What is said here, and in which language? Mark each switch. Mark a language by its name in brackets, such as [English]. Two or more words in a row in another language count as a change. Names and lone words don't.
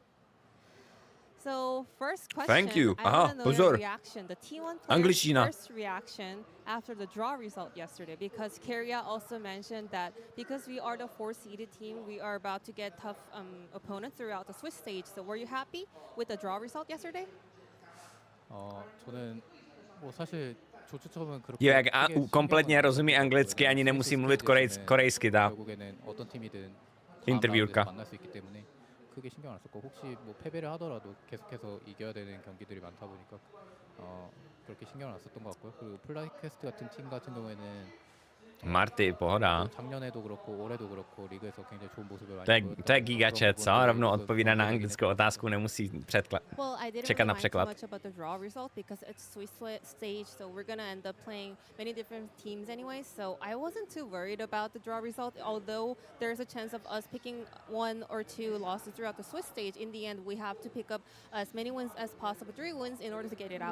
[English] So, first question. Thank you. I want to know your reaction. The T1 player's first reaction after the draw result yesterday, because Keria also mentioned that because we are the 4-seeded team, we are about to get tough opponents throughout the Swiss stage. So, were you happy with the draw result yesterday? [Korean] 저는 뭐 사실 [Czech] Jo, jak kompletně rozumí anglicky, ani nemusí mluvit korejsky, ta interviewka. [Korean] 크게 신경 안 썼고 혹시 뭐 패배를 하더라도 계속해서 이겨야 되는 경기들이 많다 보니까 그렇게 신경을 안 썼던 것 같고요. 그리고 플라이퀘스트 같은 팀 같은 경우에는 [Czech] Marty, pohoda. [Korean] 작년에도 그렇고 올해도 그렇고 리그에서 굉장히 좋은 모습을 많이 보였던 [Czech] To je gigačet, co? Rovnou odpovídá na anglickou otázku, nemusí čekat na překlad. [English] Much about the draw result because it's Swiss stage, so we're gonna end up playing many different teams anyway. So I wasn't too worried about the draw result, although there's a chance of us picking 1 or 2 losses throughout the Swiss stage. In the end, we have to pick up as many wins as possible, 3 wins, in order to get it out.